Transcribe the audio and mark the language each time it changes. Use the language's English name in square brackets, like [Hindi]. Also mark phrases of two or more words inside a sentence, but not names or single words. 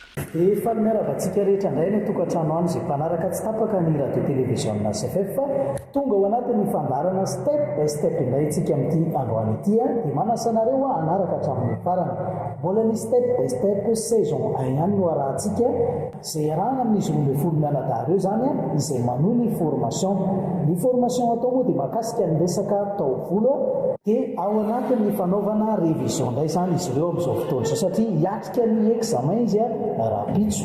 [Malagasy] Efa miaravatsika rehetra indray ny tokantrano any izay mpanaraka tsy tapaka ny radio télévision CFF fa tonga ao anatin'ny fandarana [English] step by step [Malagasy] indray itsika amin'ity androany ity dia manasanareo anaraka hatramin'ny farany. Mbola ny [English] step by step [Malagasy] saison ihany no arahantsika izay arahana amin'izy 12 mianadahy ireo zany izay manohy ny formation. Ny formation atao moa dia mahakasika ny resaka taovolo dia ao anatin'ny fanaovana révision indray zany izy ireo amin'izao fotoana izao satria hiatrika ny examen izy rapitso.